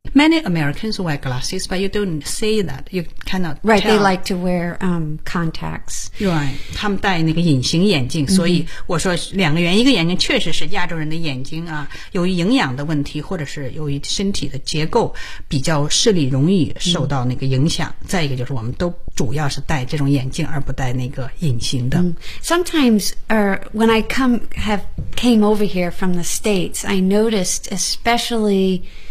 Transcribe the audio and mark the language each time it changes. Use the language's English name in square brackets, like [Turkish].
[English] Many Americans wear glasses, but you don't see that. You cannot tell. Right, they like to wear contacts. Right, [Chinese] 他们戴那个隐形眼镜、mm-hmm. 所以我说两个原因一个眼睛确实是亚洲人的眼睛啊由于营养的问题或者是由于身体的结构比较视力容易受到那个影响、mm-hmm. 再一个就是我们都主要是戴这种眼镜而不戴那个隐形的、mm-hmm. [English] Sometimes, when I came over here from the States, I noticed especially...